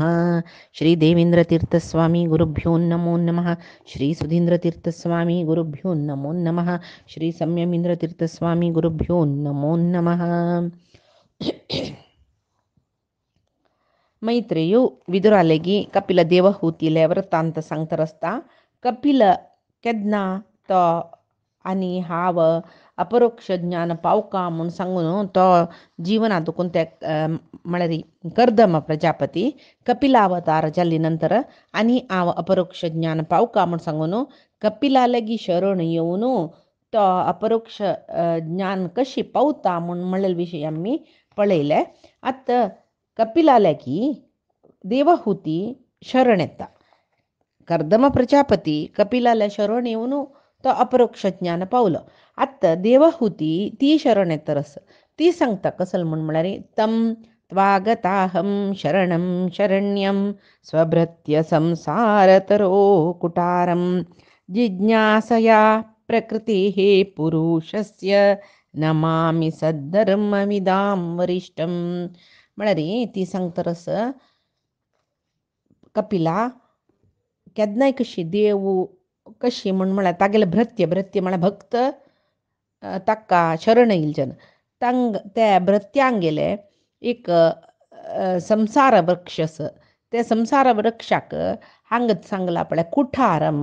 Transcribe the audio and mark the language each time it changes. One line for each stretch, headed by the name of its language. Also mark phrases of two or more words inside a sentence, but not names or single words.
Sanskrit: श्री देवेंद्रतीर्थस्वामी गुरुभ्यो नमो नमः। श्री सुधींद्रतीर्थस्वामी गुरुभ्यो नमो नमः। श्री संयमींद्रतीर्थस्वामी गुरुभ्यो नमो नमः.
Konkani: मैत्रेयु विदुरालेगी कपिल देवहूतीले वृत्तांत सांगता असता कपिल केदना तो आणि हाव अपरोक्ष ज्ञान पावका म्हणून सांगून तो जीवनातून त्या म्हळ्यारी कर्दम प्रजापती कपिलावतार जाल्ली नंतर आणि हांव अपरोक्ष ज्ञान पावका म्हणून सांगून कपिलालेगी शरण येवन तो अपरोक्ष ज्ञान कशी पावता म्हणून म्हणलेले विशय आम्ही पळयले. आतां कपिलालेगी देवहूती शरण येता. कर्दम प्रजापती कपिलाला शरण येवन तो अपरोक्ष ज्ञान पावलो. आतां देवहूती ती शरण येतरस ती सांगता कसं म्हणून म्हळ्यार
Sanskrit: तम त्वागताहं शरणं शरण्यं स्वभृत्य संसारतरो कुटारं जिज्ञासया प्रकृतेः पुरुषस्य नमामि सद्धर्ममिदां वरिष्ठं.
Konkani: म्हळ्यार ती सांगतरस कपिला केदनाय कशी देव कशी म्हणून म्हळ्यार तागेले भृत्य म्हळ्यार भक्त ताका शरण येयलच्यान त्या भृत्यांक गेले एक संसार वृक्ष त्या संसार वृक्षाक हांग सांगला पळय कुठारम.